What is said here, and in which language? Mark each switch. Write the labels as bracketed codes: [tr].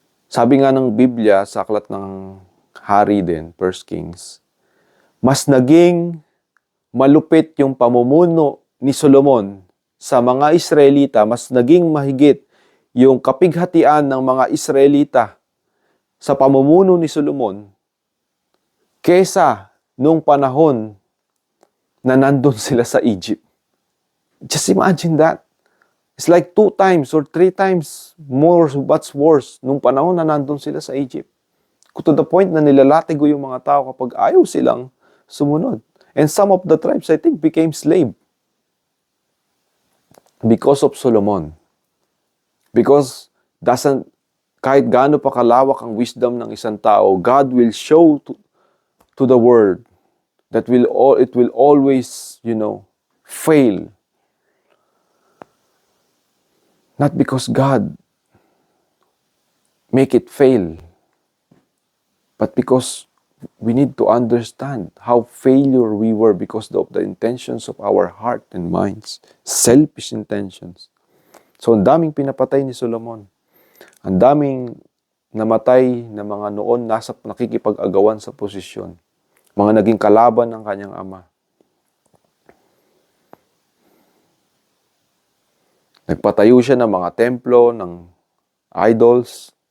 [tl] Sabi nga ng Biblia sa aklat ng hari din, 1 Kings, mas naging malupit yung pamumuno ni Solomon sa mga Israelita, mas naging mahigit yung kapighatian ng mga Israelita sa pamumuno ni Solomon kesa nung panahon na nandun sila sa Egypt. [en] Just imagine that. It's like 2 times or 3 times more what's worse [tl] nung panahon na nandun sila sa Egypt. [en] To the point [tl] na nilalatigo yung mga tao kapag ayaw silang sumunod. [en] And some of the tribes, I think, became slave because of Solomon. Because [tl] kahit gaano pa kalawak ang wisdom ng isang tao, [en] God will show to the world that it will always, fail. Not because God make it fail, but because we need to understand how failure we were because of the intentions of our heart and minds. Selfish intentions. [tl] So, ang daming pinapatay ni Solomon. Ang daming namatay na mga noon nasa nakikipag-agawan sa posisyon. Mga naging kalaban ng kanyang ama. Nagpatayo siya ng mga templo, ng idols.